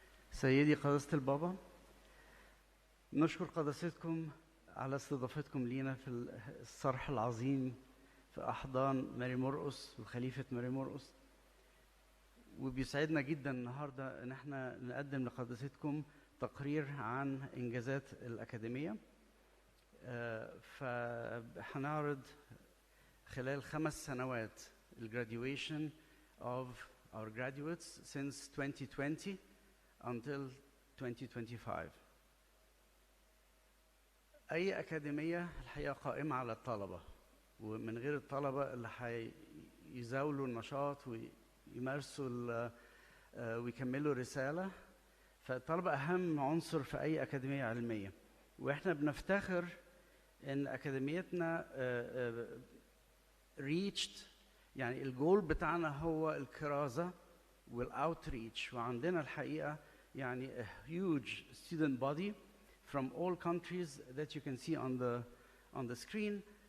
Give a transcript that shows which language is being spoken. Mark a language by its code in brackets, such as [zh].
[ar] سيدي قداسة البابا، نشكر قداستكم على استضافتكم لينا في الصرح العظيم في أحضان ماري مرقس وخليفة ماري مرقس، وبيسعدنا جدا النهارده ان احنا نقدم لقداستكم تقرير عن انجازات الأكاديمية. فهنعرض خلال 5 سنوات [en] graduation of our graduates since 2020 until 2025. [ar] أي أكاديمية الحقيقة قائمة على الطلبة، ومن غير الطلبة اللي هيزاولوا النشاط ويمارسوا ويكملوا رسالة، فالطلبة أهم عنصر في أي أكاديمية علمية. وإحنا بنفتخر إن أكاديميتنا [en] reached، [ar] يعني الجول بتاعنا هو الكرازة والoutreach، وعندنا الحقيقة يعني [en] a huge student body from all countries that you can see on the screen.